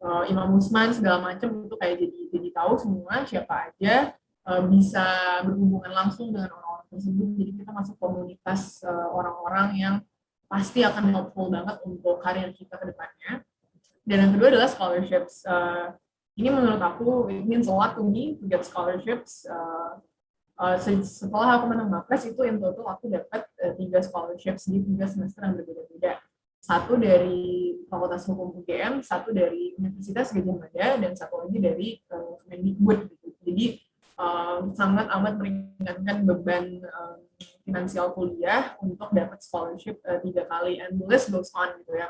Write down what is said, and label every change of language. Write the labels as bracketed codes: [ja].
[id] Imam Usman segala macam itu kayak jadi tahu semua siapa aja, bisa berhubungan langsung dengan orang-orang tersebut. Jadi kita masuk komunitas orang-orang yang pasti akan helpful banget untuk karir kita ke depannya. Dan yang kedua adalah scholarships. Ini menurut aku [en] it means a lot to me to get scholarships. [id] Setelah aku menang Mapres itu [en] in total [id] aku dapat 3 scholarships di 3 semester yang berbeda-beda. Satu dari Fakultas Hukum UGM, satu dari Universitas Gadjah Mada, dan satu lagi dari Kemendikbud. Gitu. Jadi sangat amat meringankan beban finansial kuliah untuk dapat scholarship 3 kali, [en] and the list goes on [id] gitu ya.